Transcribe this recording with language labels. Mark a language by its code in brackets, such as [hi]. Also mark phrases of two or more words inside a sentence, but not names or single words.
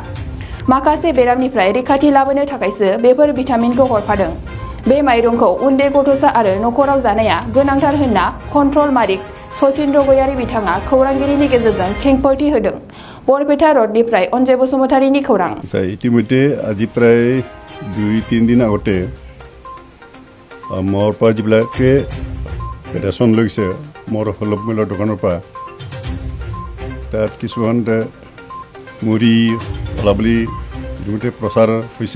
[brx] माखासे बेरामनिफ्राय रैखाथि लाबोनो थाखायसो बेफोर भिटामिनखौ हरफादों। बे माइरंखौ उन्दै गथ'सा आरो नखराव जानाया गोनांथार होनना कन्ट्रल मालिक सचिन्द्र गयारि बिथाङा खौरांगिरिनि गेजेरजों खेंफोरथि होदों। बरपेटा रडनिफ्राय अनजय बसुमतारीनि खौरां। [as] ইতিমধ্যে আজি প্ৰায় 2-3 দিন আগতে মোৰ পৰা যিবিলাকে ৰেচন লৈছে মোৰ সুলভ মূল্যৰ দোকানৰ পৰা তাত কিছুমান মুড়ি ওলা বুলি ইতিমধ্যে প্ৰচাৰ হৈছে।